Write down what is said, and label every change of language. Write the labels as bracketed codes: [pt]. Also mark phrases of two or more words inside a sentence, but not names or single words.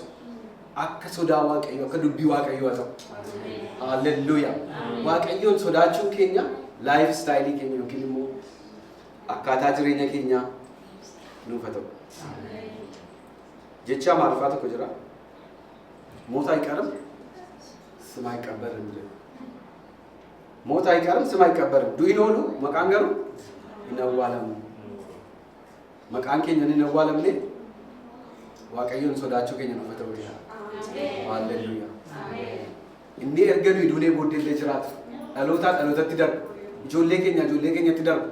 [om] Akka sodaa Waaqayyoo, akka dubbii Waaqayyoo ta'u. Haalleluuyaa. Waaqayyoon sodaachuun keenya [en] laayif istaayilii [om] keenya yookiin immoo akkaataa jireenya keenyaa nuuf haa ta'u. Jecha Amaariffaa tokko jira. [am] Moota አይቀርም ስም አይቀበርም jedha. Moota አይቀርም ስም አይቀበርም. [om] Du'in oolu maqaan garuu hin awwaalamu. Maqaan keenya hin awwaalamne Waaqayyoon sodaachuu keenya nuuf haa ta'u. Haalleluuyaa. Inni erga nuyi duunee booddee illee jiraatu. Dhalootaa dhalootatti darbu. Ijoollee keenyatti darbu.